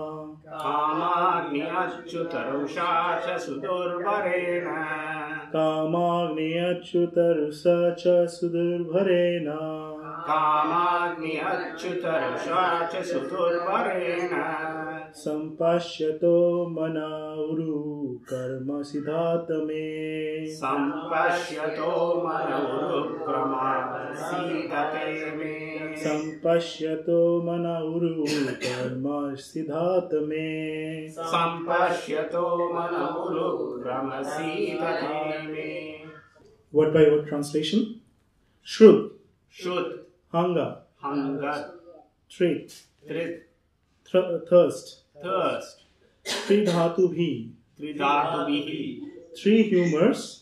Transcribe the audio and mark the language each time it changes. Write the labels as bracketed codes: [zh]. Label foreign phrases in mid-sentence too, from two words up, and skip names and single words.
[sa] Kamagni achyutarusha cha sudurvarena. Kamagni achyutarusa cha sudurvarena. Kamagni achyutarusha cha sudurvarena. Sampashyato mana uru karma siddhatame. Sampashyato manavuru krama siddhate me. Sampashyato mana uru karma siddhatame. Sampashyato manavuru krama siddhate me. [en] Word by word translation. [sa] Shrut, Shut, [en] hunger. hunger. [sa] Trit, Trit, [en] thirst. thirst. [sa] Tridhatubhi, Tridhatubihi, [en] three humors,